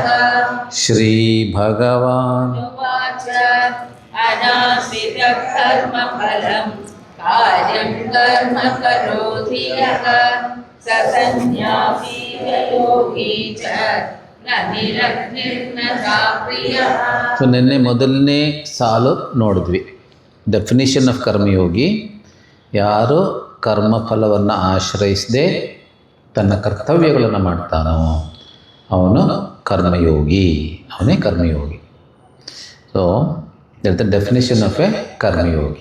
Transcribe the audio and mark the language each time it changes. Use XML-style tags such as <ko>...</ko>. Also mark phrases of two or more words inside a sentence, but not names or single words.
<sa>ಶ್ರೀ ಭಗವಾನ್ उवाच अनाश्रितकर्मफलं कार्यं कर्म करोति यः स सन्न्यासी च योगी च न निरग्निर्न चाप्रियः.</sa> <kn>ಸೊ ನಿನ್ನೆ ಮೊದಲನೇ ಸಾಲು ನೋಡಿದ್ವಿ.</kn> <en>definition of karmayogi,</en> <kn>ಯಾರು ಕರ್ಮಫಲವನ್ನು ಆಶ್ರಯಿಸದೆ ತನ್ನ ಕರ್ತವ್ಯಗಳನ್ನು ಮಾಡ್ತಾನೋ ಅವನು ಕರ್ಮಯೋಗಿ, ಅವನೇ ಕರ್ಮಯೋಗಿ.</kn> <en>so that the definition of a karmayogi.</en>